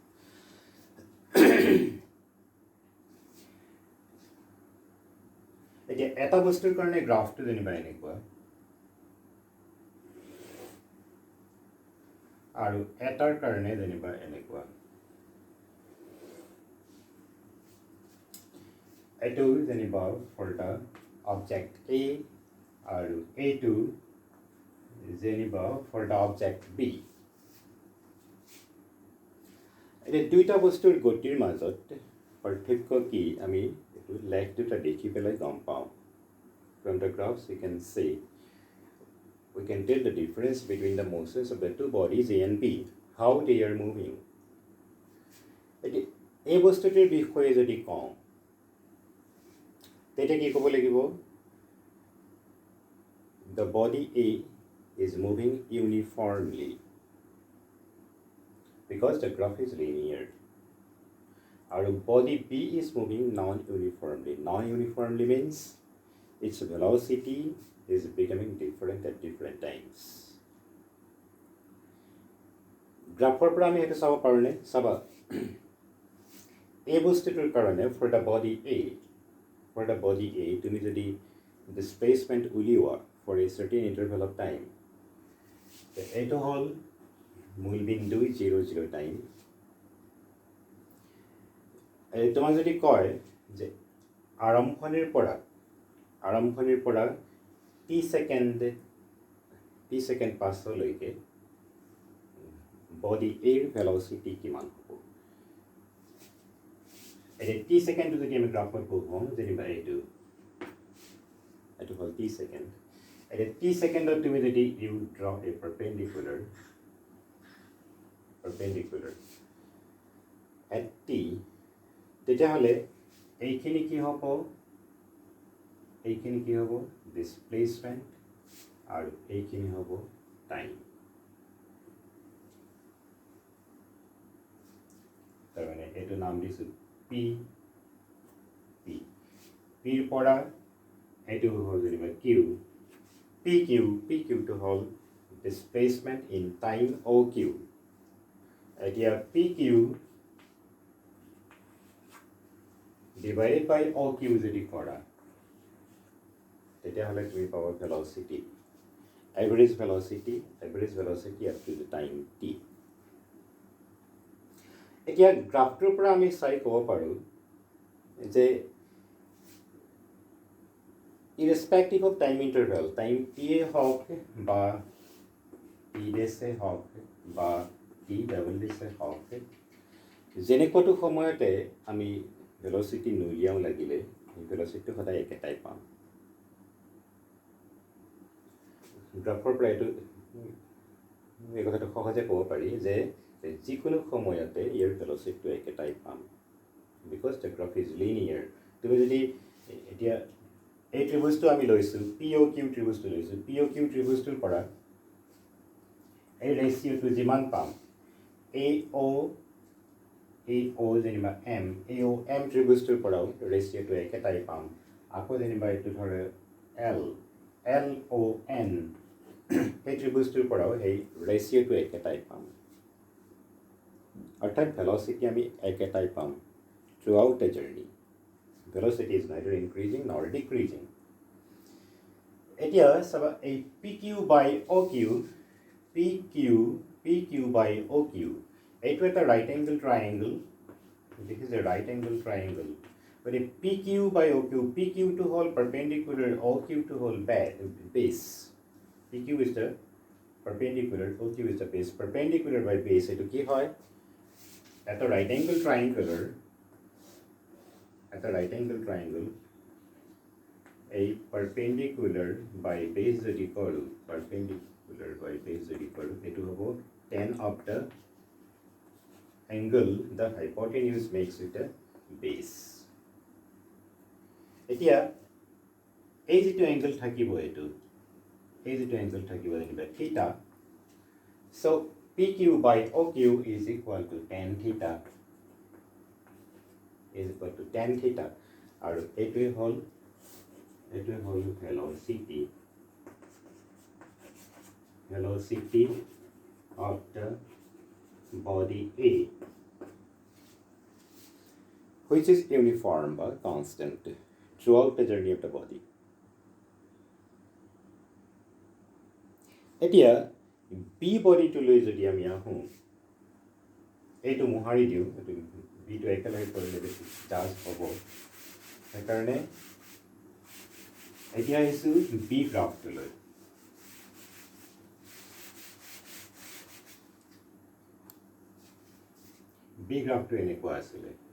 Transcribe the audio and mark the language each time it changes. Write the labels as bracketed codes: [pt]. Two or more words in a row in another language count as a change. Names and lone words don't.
[as] এতিয়া এটা বস্তুৰ কাৰণে গ্ৰাফটো যেনিবা এনেকুৱা আৰু এটাৰ কাৰণে যেনিবা এনেকুৱা এটো যেনিবা [en] for the object A [as] আৰু A2 যেনিবা [en] for the object B [as] এতিয়া দুইটা বস্তুৰ গতিৰ মাজত পাৰ্থক্য কি আমি এটো লেখ দুটা দেখি পেলাই গম পাওঁ [en] from the graphs you can see we can tell the difference between the motions of the two bodies A and B how they are moving [as] এতিয়া এই বস্তুটিৰ বিষয়ে যদি কওঁ তেতিয়া কি ক'ব লাগিব [en] the body A is moving uniformly because the graph is linear. Our body B is moving non-uniformly. Non-uniformly means its velocity is becoming different at different times. [as] Graph পৰা আমি এটা চাব পাৰোনে চাবা এই বস্তুটোৰ কাৰণে [en] for the body A [as] তুমি যদি displacement উলিওৱা [en] for a certain interval of time [as] এইটো হল মূল বিন্দু 0 টাইম তোমাক যদি কয় যে আৰম্ভণিৰ পৰা t সেকেন্ড পাছলৈকে বডি এৰ ভেলোচিটি কিমান হ'ব এই t সেকেন্ড যদি আমি গ্ৰাফত পঢ়োঁ যেনিবা এইটো হল t সেকেন্ড এই t সেকেন্ডত তুমি যদি [en] you draw a perpendicular [as] at t তেতিয়াহ'লে এইখিনি কি হ'ব ডিসপ্লেসমেন্ট আৰু এইখিনি হ'ব টাইম তাৰ মানে এইটো নাম দিছো p ৰ পৰা এইটো হ'ল যেনিবা q pq to হল [en] displacement in time oq [as] এতিয়া [en] pq divided by oq [as] যদি কৰা তেতিয়াহ'লে তুমি পাবা [en] velocity average velocity up to the time t [as] এতিয়া গ্ৰাফটোৰ পৰা আমি চাই ক'ব পাৰোঁ যে [en] irrespective of time interval time t [as] হওক বা [en] t dash [as] হওক বা [en] t double dash [as] হওক যেনেকুৱাটো সময়তে আমি velocity নুলিয়াও লাগিলে এই velocity সদায় একেটাই পাম গ্ৰাফৰ পৰা এইটো এই কথাটো সহজে ক'ব পাৰি যে যিকোনো সময়তে ইয়াৰ velocity একেটাই পাম [en] because the graph is linear [as] তুমি যদি এতিয়া এই ত্ৰিভুজটো আমি লৈছো POQ ত্ৰিভুজটো লৈছো POQ ত্ৰিভুজটোৰ পৰা এই ৰেশিওটো যিমান পাম AO যেনিবা M ত্ৰিভুজটোৰ পৰাও ৰেশিওটো একেটাই পাম আকৌ যেনিবা এইটো ধৰে LON এই ত্ৰিভুজটোৰ পৰাও এই ৰেশিওটো একেটাই পাম অৰ্থাৎ velocity আমি একেটাই পাম [en] throughout the journey velocity is neither increasing nor decreasing [as] এতিয়া সব এই [en] PQ by OQ [as] এইটো এটা [en] right angle triangle this is a right angle triangle but if PQ by OQ PQ to whole perpendicular OQ to whole base PQ is the perpendicular OQ is the base perpendicular by base [as] এইটো কি হয় এটা [en] right angle triangle a perpendicular by base [as] যদি কৰোঁ [en] perpendicular perpendicular by base [as] যদি কৰোঁ এইটো হ'ব [en] tan of the angle the hypotenuse makes with the base [as] এতিয়া এই যেটো angle থাকিব এইটো এই যেটো angle থাকিব যেনিবা theta [en] so PQ by OQ is equal to tan theta is equal to tan theta [as] আৰু এইটোৱে হ'ল [en] velocity of the body A which is uniform but constant throughout the journey of the body. [as] এতিয়া B body to লৈ যদি আমি আহোঁ এইটো মোহাৰি দিওঁ এইটো বিটো একেলগে কৰিলে বেছি চাৰ্জ হ'ব সেইকাৰণে এতিয়া আহিছোঁ B গ্ৰাফটো লৈ B গ্ৰাফটো এনেকুৱা আছিলে